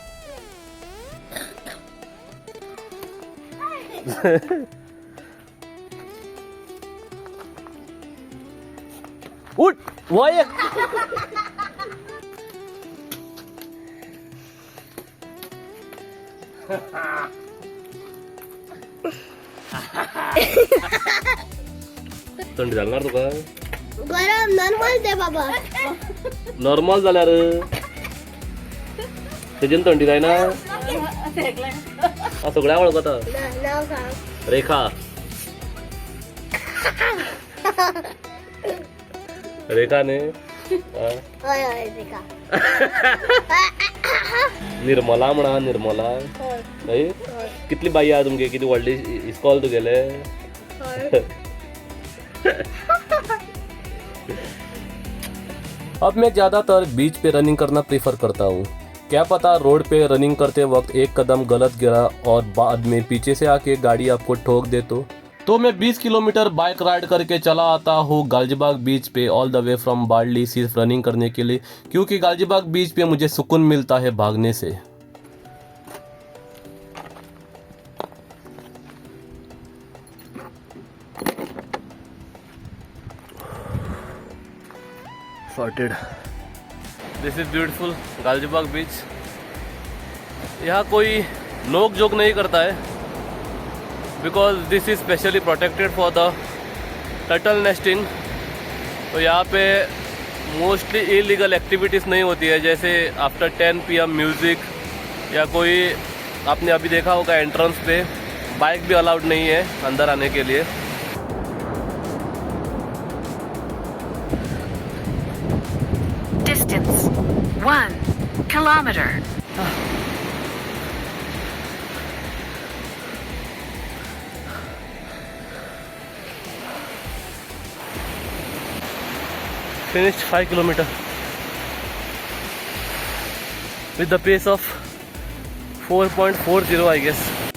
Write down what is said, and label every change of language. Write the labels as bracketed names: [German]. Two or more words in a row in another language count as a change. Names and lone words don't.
[Konkani] उठ वय थंडी जाणार तुका. गरम नॉर्मल दे बाबा. नॉर्मल जाल्यार तेजेन थंडी जायना. सगळ्या वळखता. नाव सांग. रेखा रेखा ने हय हय देखा. निर्मला म्हणा निर्मला. हय कितली बाई आहा तुमगे. किती व्हडली इस्कॉल तुगेले. [Hindi] अब मैं ज़्यादातर बीच पे रनिंग करना प्रेफर करता हूँ. क्या पता रोड पे रनिंग करते वक्त एक कदम गलत गिरा और बाद में पीछे से आके गाड़ी आपको ठोक दे तो मैं 20 किलोमीटर [English] bike ride [Hindi] करके चला आता हूँ गालजीबाग बीच पे [English] all the way from [Hindi] बार्ली सिर्फ रनिंग करने के लिए, क्योंकि गालजीबाग बीच पे मुझे सुकून मिलता है भागने से. [English] Sorted. this is beautiful Galjibag beach. [Hindi] यहाँ कोई नोक जोक नहीं करता है [English] because this is specially protected for the turtle nesting. [Hindi] तो यहाँ पे [English] mostly illegal activities [Hindi] नहीं होती है, जैसे [English] after 10 PM music [Hindi] या कोई आपने अभी देखा होगा एंट्रेंस पे बाइक भी अलाउड नहीं है अंदर आने के लिए. [English] Distance 1 kilometer. Finished 5 kilometer with the pace of 4.40 I guess.